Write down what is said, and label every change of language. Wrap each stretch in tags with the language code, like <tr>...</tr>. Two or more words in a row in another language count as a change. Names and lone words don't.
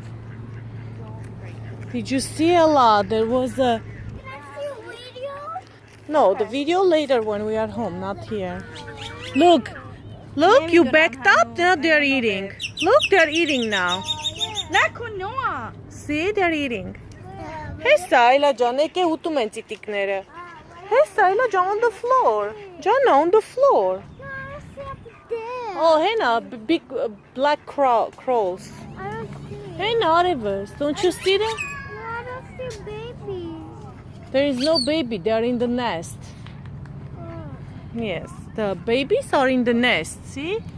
<en>Did you see, Ella? There was a... No, the video later when we are home, not here. Look, look, you backed up. Now they're eating. Look, they're eating now. See, they're eating.</en> <hy>Հեսա, այլա ջան, եկե ուտում են ծիտիկները։ Հեսա, այլա ջան,</hy> <en>on the floor. Ջանա, on the floor. Oh, Hannah, big black crows. I don't see. Hannah, Arivers, don't you see them? No, I don't see babies. There is no baby, they are in the nest. Yes, the babies are in the nest, see?</en>